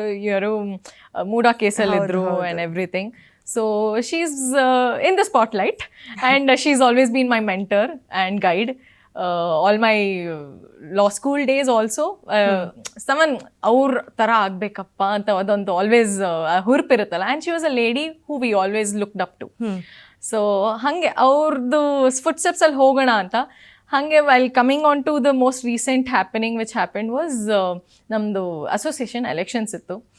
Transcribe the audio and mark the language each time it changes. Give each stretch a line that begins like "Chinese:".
Kannada: ಯಾರು ಮೂಡಾ ಕೇಸಲ್ಲಿ ಇದ್ರು
English: and everything. So she's in the spotlight, and she's always been my mentor and guide. All my law school days also, someone
Kannada: ಅವ್ರ ಥರ ಆಗಬೇಕಪ್ಪ ಅಂತ ಅದೊಂದು always ಹುರುಪಿರುತ್ತಲ್ಲ.
English: And she was a lady who we always looked up to. So
Kannada: ಹಾಗೆ ಅವ್ರದ್ದು foot ಸ್ಟೆಪ್ಸಲ್ಲಿ ಹೋಗೋಣ ಅಂತ.
English: ಹಾಗೆ while coming on to the most recent happening which happened was,
Kannada: ನಮ್ಮದು ಅಸೋಸಿಯೇಷನ್ ಎಲೆಕ್ಷನ್ಸ್ ಇತ್ತು.